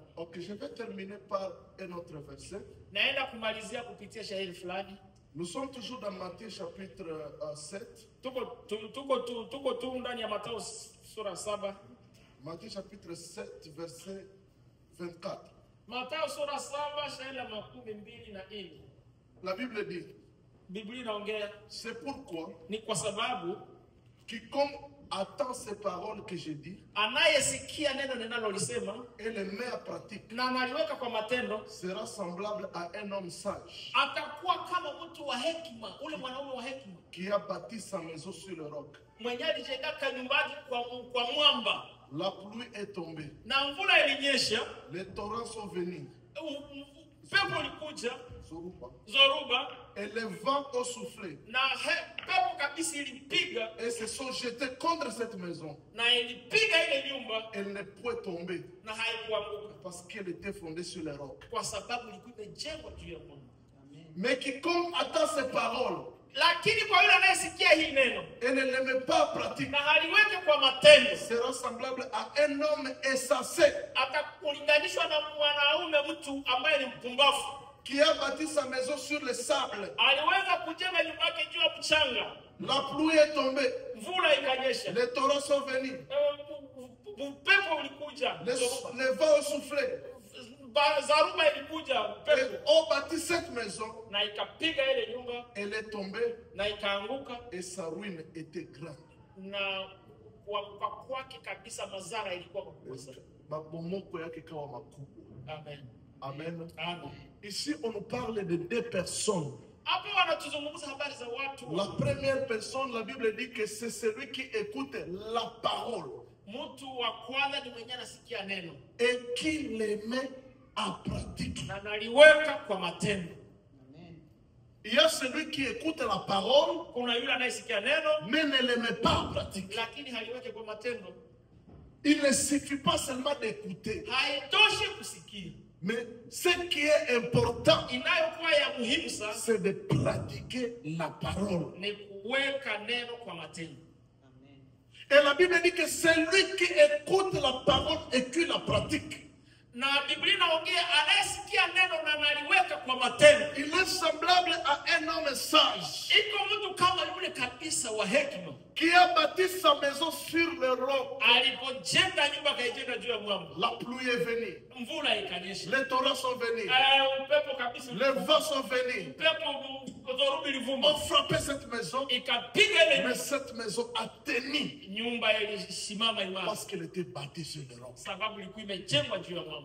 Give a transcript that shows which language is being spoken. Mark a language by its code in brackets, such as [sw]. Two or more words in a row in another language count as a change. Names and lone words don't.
[fr] Donc je vais terminer par un autre verset. [sw] Naenda kumalizia kupitia shahiri fulani. [fr] Nous sommes toujours dans Matthieu chapitre 7. [sw] Tuko tu ndani ya Mathayo sura 7. [fr] Matthieu chapitre 7 verset 24. [sw] Mathayo sura 7 shahiri la 24. [fr] La Bible dit, [sw] Biblia inaongea, [fr] c'est pourquoi [sw] ni kwa sababu [fr] quiconque attend ces paroles que j'ai dit [sw] anayesikia neno ninalolisema [fr] et les met en pratique [sw] na analiweka kwa matendo [fr] sera semblable à un homme sage [sw] atakuwa kama mtu wa hekima, ule mwanaume wa hekima [fr] qui a bâti sa maison sur le roc. [sw] mwenye alijenga nyumbani kwa mwamba. [fr] La pluie est tombée, [sw] Na mvula ilinyesha, [fr] les torrents sont venus, [sw] pepo ilikuja, zoruba, [fr] et les vents ont soufflé [sw] na pepo kabisa ilipiga [fr] et se sont jetés contre cette maison. [sw] na ilipiga ile nyumba [fr] Elle ne pouvait tomber [sw] na haikuanguka [fr] parce qu'elle était fondée sur les rocs. [sw] kwa sababu ilikuwa imejengwa juu ya mwamba. [fr] Mais quiconque attend ces paroles [sw] Lakini kwa yule anayesikia hii neno [fr] et ne les met pas en pratique [sw] na haliweke kwa matendo [fr] sera semblable à un homme insensé [sw] atakulinganishwa na mwanaume mtu ambaye ni mpumbavu [fr] qui a bâti sa maison sur le sable. [sw] aliweza kujenga nyumba yake juu ya mchanga. [fr] La pluie est tombée, [sw] Mvula ikanyesha, [fr] les torrents sont venus, [sw] upepo ulikuja, [fr] les vents ont soufflé [sw] zaruba ilikuja, [fr] et [sw] upepo [fr] ont bâti cette maison. [sw] na ikapiga ile nyumba [fr] Elle est tombée [sw] na ikaanguka, [fr] et sa ruine était grande. [sw] na kuanguka kwake kabisa madhara ilikuwa makubwa sana. Mabomoko yake kawa makubwa. Amen. Amen. Amen. [fr] Ici, on nous parle de deux personnes. [sw] Hapo wanatuzungumza habari za watu. [fr] La première personne, la Bible dit que c'est celui qui écoute la parole [sw] Mtu wa kwanza ni mwenye anasikia neno [fr] et qui les met en pratique. [sw] na naliweka kwa matendo. [fr] Il y a celui qui écoute la parole [sw] Kuna yule anayesikia neno [fr] mais ne les met pas en pratique. [sw] lakini haliweke kwa matendo. [fr] Il ne suffit pas seulement d'écouter, [sw] Haitoshi kusikia. [fr] mais ce qui est important, [sw] Inayokuwa ya muhimu sana [fr] c'est de pratiquer la parole. [sw] ni kuweka neno kwa matendo. [fr] Et la Bible dit que celui qui écoute la parole et qui la pratique, [sw] Na Biblia inaongea anayesikia neno na analiweka kwa matendo. [fr] il est semblable à un homme sage [sw] Iko mtu kama yule kabisa wa hekima [fr] qui a bâti sa maison sur le roc. [sw] alipojenga nyumba kaijenga juu ya mwamba. [fr] La pluie est venue, [sw] Mvula ikanyesha, [fr] les torrents sont venus, [sw] upepo kabisa, [fr] les vents sont venus, [sw] upepo zoruba ilivuma [fr] ont frappé cette maison, [sw] ikapiga ile [fr] mais cette maison a tenu [sw] nyumba ilisimama imara [fr] parce qu'elle était bâtie sur le roc. [sw] sababu ilikuwa imejengwa juu ya mwamba.